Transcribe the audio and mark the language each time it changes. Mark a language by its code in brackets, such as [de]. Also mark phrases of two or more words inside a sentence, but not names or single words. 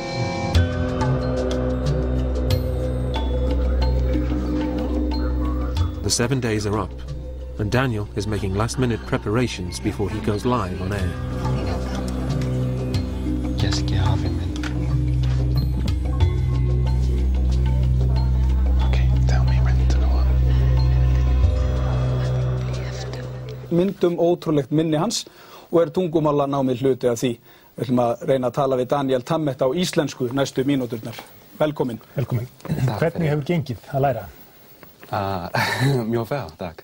[en] The 7 days are up, and Daniel is making last-minute preparations before he goes live on air. Okay, tell me when to go on. [is] Myndum ótrúlegt minni hans og tungumálanámið hluti af því. Við ætlum að reyna að tala við Daniel Tammet á íslensku næstu mínúturnar. Velkomin. Velkomin. Hvernig hefur gengið að læra? Mjög vel, takk.